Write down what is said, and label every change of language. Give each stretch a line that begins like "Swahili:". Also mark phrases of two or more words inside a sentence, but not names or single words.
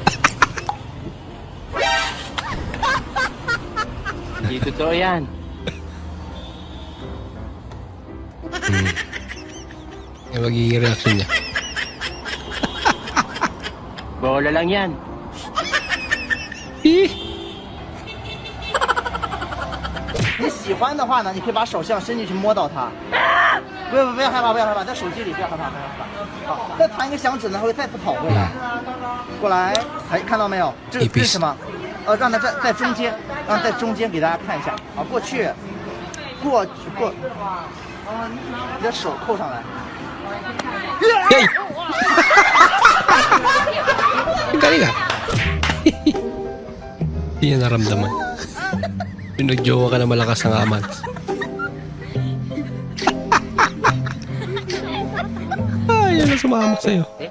Filipino: Hindi totoo yan. Yung magiging reaction niya. Bola lang yan.
Chinese: 你喜欢的话呢，你可以把手这样伸进去摸到它。不要害怕，不要害怕，在手机里不要害怕，不要害怕。好，再弹一个响指呢，它会再次跑回来。过来，哎，看到没有？这是什么？让它在中间，让在中间给大家看一下。啊，过去，过，你的手扣上来。
Filipino: Galing ah. Hindi niya naramdaman. Pinagjowa ka na malakas ng amans. Yan ang sumama sa'yo.